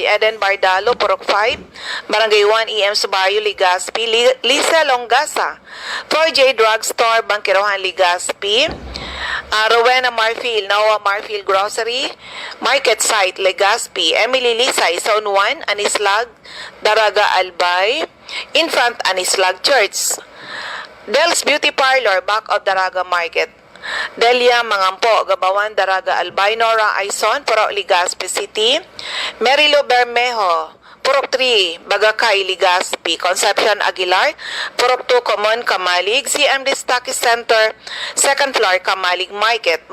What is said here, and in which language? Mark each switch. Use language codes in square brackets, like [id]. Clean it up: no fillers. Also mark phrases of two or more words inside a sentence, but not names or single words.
[en] Eden Bardalo, Purok 5, Barangay 1, EM Subayo, Legazpi. Lisa Longasa, 4J Drugstore, Bangkirohan, Legazpi. Rowena Marfil, Noah Marfil Grocery, Market Site, Legazpi. Emily Lisay, Zone 1, Anislag, Daraga, Albay. In front, Anislag Church. Del's Beauty Parlor, back of Daraga Market. Delia Mangampo, Gabawan, Daraga, Albay. Nora Aison, Purok, Legazpi City. Merilo Bermejo, Purok 3, Bagakay, Legazpi. Concepcion Aguilar, Purok 2, Common, Kamalig. CMD Stocky Center, 2nd floor, Kamalig Market.